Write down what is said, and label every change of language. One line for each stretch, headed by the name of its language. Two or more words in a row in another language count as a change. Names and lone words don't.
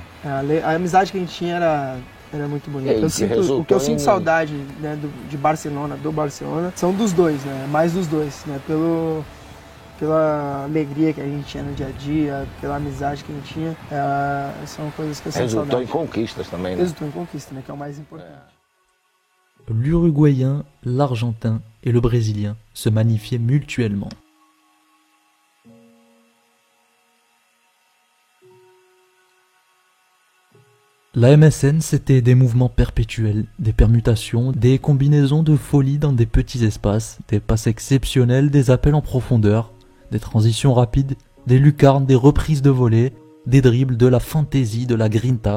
Portuguese: A amizade que a gente tinha era muito bonita. O que eu sinto saudade, né, do Barcelona, são dos dois, né? Mais dos dois, né? Pela alegria que a gente tinha no dia a dia, pela amizade que a gente tinha, são coisas que eu sinto saudade. Resultou em conquistas também, né? Resultou em conquistas, né? Que é o mais importante.
French: L'Uruguayen, l'Argentin et le Brésilien se magnifiaient mutuellement. La MSN, c'était des mouvements perpétuels, des permutations, des combinaisons de folie dans des petits espaces, des passes exceptionnelles, des appels en profondeur, des transitions rapides, des lucarnes, des reprises de volée, des dribbles, de la fantaisie, de la grinta.